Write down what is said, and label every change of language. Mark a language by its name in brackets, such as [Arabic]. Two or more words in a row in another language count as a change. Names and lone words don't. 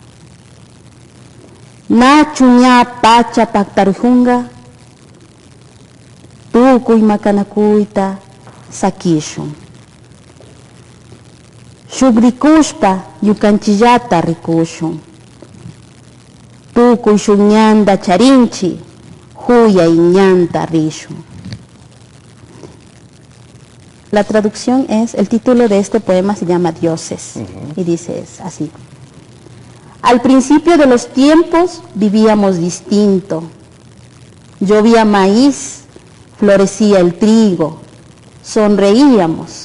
[Quechua] Nachu ña pacha paktarujunga, tukuy makanakuyta sakishun. Shugrikushpa yukanchillata rikushun. Tukuy shunñanda charinchi, huya iñanta rishun. [Spanish] La traducción es, el título de este poema se llama Dioses, y dice así. Al principio de los tiempos vivíamos distinto. Llovía maíz, florecía el trigo, sonreíamos.